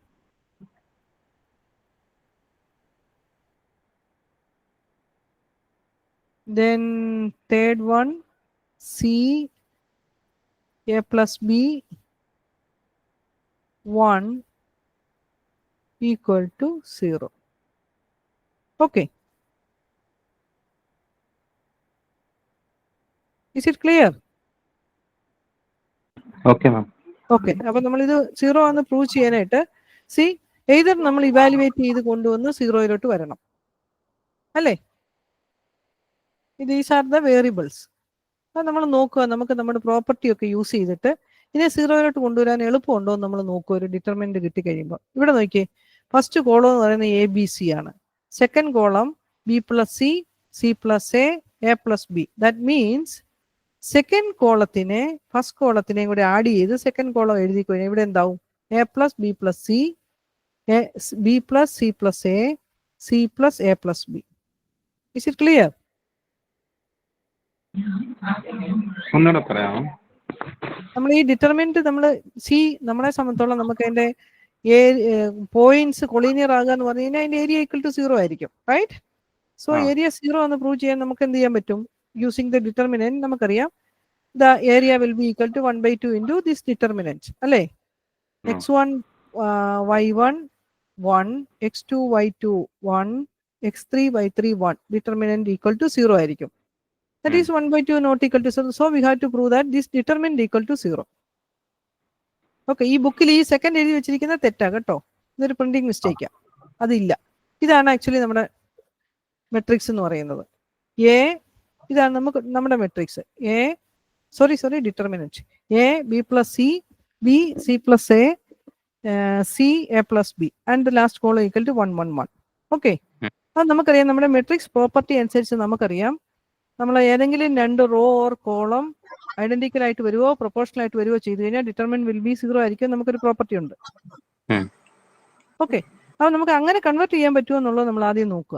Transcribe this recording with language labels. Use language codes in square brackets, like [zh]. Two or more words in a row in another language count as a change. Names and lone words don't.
[en] Then third one, C, A plus B, 1 equal to 0. Okay. Is it clear? Okay, ma'am. [ml] ഓക്കെ, അപ്പൊ നമ്മൾ ഇത് 0 ആണെന്ന് പ്രൂവ് ചെയ്യാനായിട്ട് എയ്തർ നമ്മൾ ഇവാലുവേറ്റ് ചെയ്ത് കൊണ്ടുവന്ന് 0യിലോട്ട് വരണം, അല്ലേ? [en] these are the variables. [ml] അത് നമ്മൾ നോക്കുക, നമുക്ക് നമ്മുടെ പ്രോപ്പർട്ടി ഒക്കെ യൂസ് ചെയ്തിട്ട് ഇതിനെ 0യിലോട്ട് കൊണ്ടുവരാൻ എളുപ്പമുണ്ടോ എന്ന് നമ്മൾ നോക്കുക. ഒരു ഡിറ്റർമിനന്റ് കിട്ടിക്കഴിയുമ്പോൾ ഇവിടെ നോക്കിയേ, [en] first column [ml] എന്ന് പറയുന്നത് ABC ആണ്, [en] second column B plus C, C plus A plus B. that means [ml] സെക്കൻഡ് കോളത്തിനെ ഫസ്റ്റ് കോളത്തിനെയും കൂടെ ആഡ് ചെയ്ത് [en] second column [ml] എഴുതി കഴിഞ്ഞാൽ ഇവിടെ എന്താവും? [en] A plus B plus C, B plus C plus A, C plus A plus B. Is it clear? [ml] ഒന്നുകൂടെ പറയാമോ? നമ്മൾ ഈ ഡിറ്റർമിനന്റ് നമ്മളെ സംബന്ധിച്ചോളം നമുക്ക് അതിന്റെ പോയിന്റ്സ് കൊളീനിയർ ആകുക എന്ന് പറഞ്ഞു കഴിഞ്ഞാൽ അതിന്റെ ഏരിയ [en] equal to 0 [ml] ആയിരിക്കും, റൈറ്റ്? സോ ഏരിയ 0 എന്ന് പ്രൂവ് ചെയ്യാൻ നമുക്ക് എന്ത് ചെയ്യാൻ പറ്റും? [en] using the determinant [ml] നമുക്കറിയാം [en] the area will be equal to 1/2 into this determinant, [ml] അല്ലേ? [en] x1 y1 1, x2 y2 1, x3 y3 1. determinant equal to 0 [ml] ആയിരിക്കും. [en] That is 1/2 not equal to 0. So we have to prove that this determinant equal to 0. [ml] ഓക്കെ, ഈ ബുക്കിൽ ഈ സെക്കൻഡ് എഴുതി വെച്ചിരിക്കുന്ന തെറ്റാ കേട്ടോ, ഇതൊരു പ്രിന്റിംഗ് മിസ്റ്റേക്കാ, അതില്ല. ഇതാണ് ആക്ച്വലി നമ്മുടെ മെട്രിക്സ് എന്ന് പറയുന്നത്. ഇതാണ് നമ്മുടെ മെട്രിക്സ്. ഡിറ്റർമിനന്റ് [en] B plus C, B C plus A, C A plus B and the last column equal to 1 1 1. [ml] ഓക്കെ, അത് നമുക്കറിയാം. നമ്മുടെ മെട്രിക്സ് പ്രോപ്പർട്ടി അനുസരിച്ച് നമുക്കറിയാം, നമ്മൾ ഏതെങ്കിലും രണ്ട് [en] row or column identical [ml] ആയിട്ട് വരുവോ പ്രൊപ്പോർഷണൽ ആയിട്ട് വരുവോ ചെയ്ത് കഴിഞ്ഞാൽ [en] determinant will be 0 [ml] ആയിരിക്കും. നമുക്കൊരു പ്രോപ്പർട്ടി ഉണ്ട്. ഓക്കെ, അപ്പൊ നമുക്ക് അങ്ങനെ കൺവേർട്ട് ചെയ്യാൻ പറ്റുമോ എന്നുള്ളത് നമ്മൾ ആദ്യം നോക്കുക.